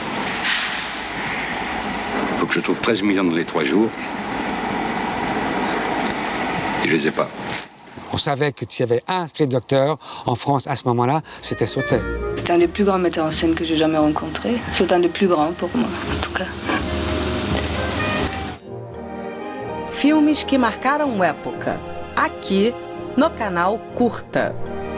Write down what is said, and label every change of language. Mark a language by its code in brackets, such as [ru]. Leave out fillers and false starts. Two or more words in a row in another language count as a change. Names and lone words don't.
[fr] Faut que je trouve 13 millions dans les 3 jours. Et je les ai pas. On savait que s'il y avait un script docteur en France à ce moment-là, c'était Sautet. C'est un des plus grands metteurs en scène que j'ai jamais rencontré. C'est un des plus grands pour moi, en tout cas. [pt] Filmes que marcaram época, aqui no canal Curta.